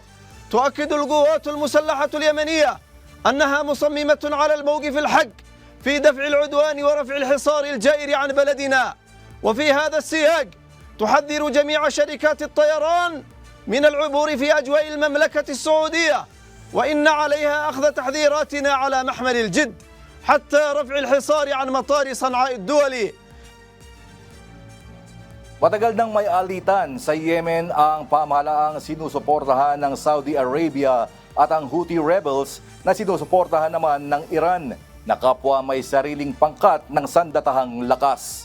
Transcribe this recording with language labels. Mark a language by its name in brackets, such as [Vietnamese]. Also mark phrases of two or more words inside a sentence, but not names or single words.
[Arabic] تؤكد القوات المسلحة اليمنية أنها مصممة على الموقف الحق في دفع العدوان ورفع الحصار الجائر عن بلدنا. وفي هذا السياق تحذر جميع شركات الطيران من العبور في أجواء المملكة السعودية وإن عليها أخذ تحذيراتنا على محمل الجد حتى رفع الحصار عن مطار صنعاء الدولي. [Filipino] Matagal nang may alitan sa Yemen ang pamahalaang sinusuportahan ng Saudi Arabia at ang Houthi rebels na sinusuportahan naman ng Iran na kapwa may sariling pangkat ng sandatahang lakas.